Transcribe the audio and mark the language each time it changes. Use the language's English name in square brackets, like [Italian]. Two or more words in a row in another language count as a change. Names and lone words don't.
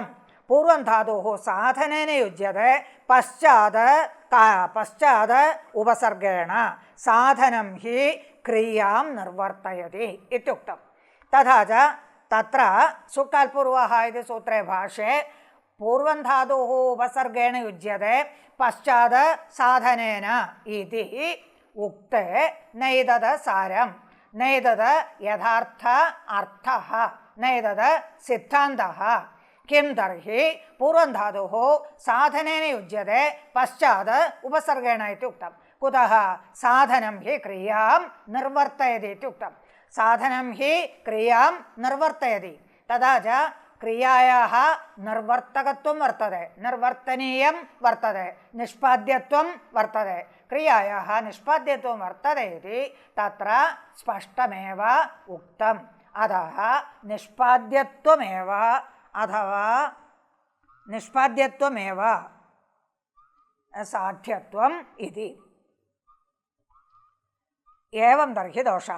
[Sanskrit] पूर्वं धातुः साधनेन युज्यते, पश्चात् उपसर्गेण, साधनं हि क्रियां निर्वर्तयति इत्युक्तं। तथा च तत्र सुट्कात्पूर्वः इति सूत्रे भाष्ये पूर्वं धातुः उपसर्गेण युज्यते, पश्चात् साधनेन इति ഉക്തേ നൈതത് സാരം നൈതത് യഥാർത്ഥ അർത്ഥഃ നൈതത് സിദ്ധാന്തഃ കിം തർഹി പൂർവം ധാതുഃ സാധനേന യുജ്യത്തെ പശ്ചാത് ഉപസർഗേണ ഇത്യുക്തം. കുതഃ സാധനം ഹി ക്രിയാം നിർവർത്തയതി ഇത്യുക്തം. സാധനം ഹി ക്രിയാം നിർവർത്തയതി. തഥാ ച ക്രിയായാः നിർവർത്തകത്വം വർത്തते, നിർവർത്തനീയം വർത്തते, നിഷ്പാദ്യത്വം വർത്തते. ക്രിയായാः നിഷ്പാദ്യത്വം വർത്തते इति तत्र स्पष्टमेव उक्तम्. अतः निष्पाद्यत्वमेव अथवा निष्पाद्यत्वमेव साध्यत्वम् इति. एवं तर्हि दोषः.